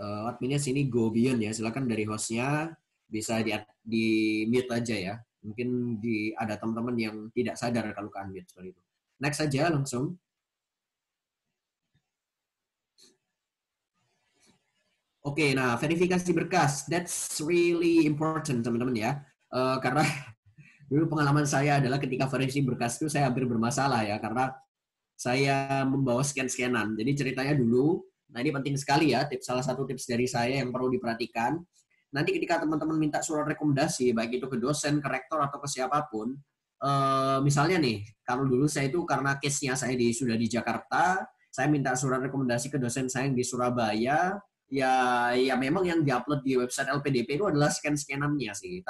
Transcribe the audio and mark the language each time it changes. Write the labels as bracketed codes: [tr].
[id] Adminnya sini [en] go beyond [id] ya. Silakan dari hostnya bisa di-mute aja ya. Mungkin ada teman-teman yang tidak sadar kalau ke unmute seperti itu. Next aja langsung. Oke, nah verifikasi berkas. [en] That's really important [id] teman-teman ya. Karena dulu pengalaman saya adalah ketika verifikasi berkas itu saya hampir bermasalah ya. Karena saya membawa scan-scanan. Jadi ceritanya dulu, nah ini penting sekali ya, salah satu tips dari saya yang perlu diperhatikan. Nanti ketika teman-teman minta surat rekomendasi, baik itu ke dosen, ke rektor, atau ke siapapun, misalnya nih, kalau dulu saya itu karena case-nya saya sudah di Jakarta, saya minta surat rekomendasi ke dosen saya yang di Surabaya, ya memang yang diupload di website LPDP itu adalah scan-scanannya sih.